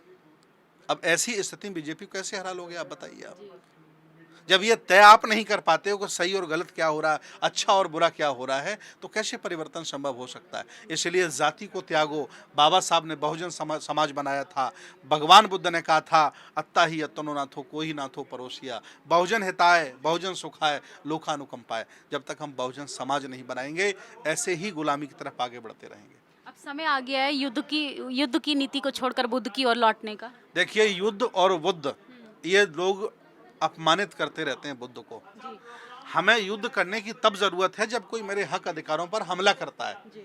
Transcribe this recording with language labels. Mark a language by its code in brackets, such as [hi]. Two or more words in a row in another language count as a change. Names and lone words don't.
[hi] अब ऐसी स्थिति में बीजेपी को कैसे हरा लोगे आप बताइए? आप जब ये तय आप नहीं कर पाते हो कि सही और गलत क्या हो रहा है, अच्छा और बुरा क्या हो रहा है, तो कैसे परिवर्तन संभव हो सकता है? इसलिए जाति को त्यागो। बाबा साहब ने बहुजन समाज बनाया था। भगवान बुद्ध ने कहा था, [pi] अत्ता ही अत्तनो नाथो कोई नाथो परोसिया, बहुजन हिताय बहुजन सुखाय लोकानुकंपाय। [hi] जब तक हम बहुजन समाज नहीं बनाएंगे, ऐसे ही गुलामी की तरफ आगे बढ़ते रहेंगे। अब समय आ गया है युद्ध की नीति को छोड़कर बुद्ध की ओर लौटने का। देखिए, युद्ध और बुद्ध, ये लोग अपमानित करते रहते हैं बुद्ध को। हमें युद्ध करने की तब जरूरत है जब कोई मेरे हक अधिकारों पर हमला करता है।